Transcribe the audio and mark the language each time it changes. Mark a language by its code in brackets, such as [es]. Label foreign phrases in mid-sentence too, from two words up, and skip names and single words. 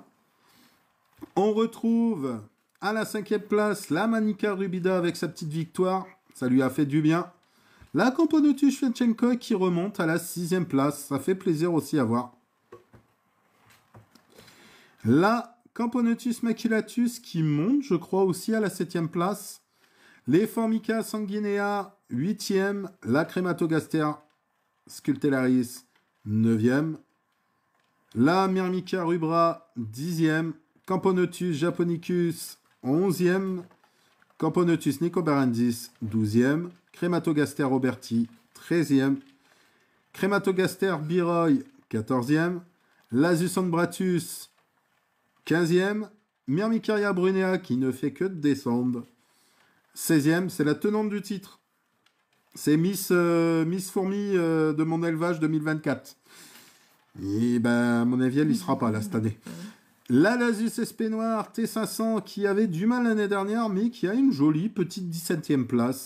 [fr] On retrouve à la 5e place la Manica Rubida avec sa petite victoire. Ça lui a fait du bien. La Camponotus Shevchenko qui remonte à la 6e place. Ça fait plaisir aussi à voir. La Camponotus Maculatus qui monte, je crois, aussi à la 7e place. Les Formica Sanguinea, 8e. La Crématogaster Scultellaris, 9e. La Myrmica rubra, 10e. Camponotus japonicus, 11e. Camponotus nicobarandis, 12e. Crématogaster roberti, 13e. Crématogaster biroy, 14e. Lasus ombratus, 15e. Myrmicaria brunea qui ne fait que descendre, 16e. C'est la tenante du titre. C'est Miss Fourmi de mon élevage 2024. Et ben, à mon avis, elle n'y sera pas là cette année. La Lasus SP Noir T500 qui avait du mal l'année dernière, mais qui a une jolie petite 17e place.